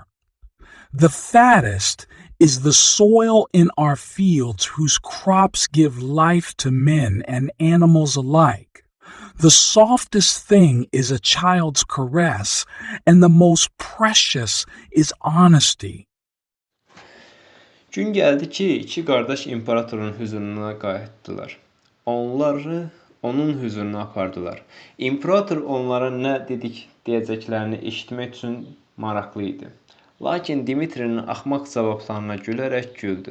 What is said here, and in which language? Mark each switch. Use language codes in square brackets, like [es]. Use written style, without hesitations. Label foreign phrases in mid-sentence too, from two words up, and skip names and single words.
[en] The fattest is the soil in our fields whose crops give life to men and animals alike. The softest thing is a child's caress, and the most precious is honesty." [az] Gün gəldi ki, iki qardaş imperatorun hüzuruna qayıtdılar. Onları onun hüzuruna apardılar. İmperator onlara nə deyəcəklərini eşitmək üçün maraqlı idi. Lakin Dmitrinin axmaq cavablarına gülərək güldü.